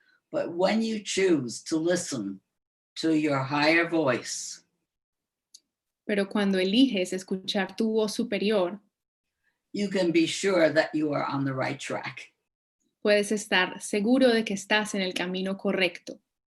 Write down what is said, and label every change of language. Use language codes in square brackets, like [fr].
[en] But when you choose to listen to your higher voice, [es] Pero cuando eliges escuchar tu voz superior, [en] you can be sure that you are on the right track. [es] puedes estar seguro de que estás en el camino correcto.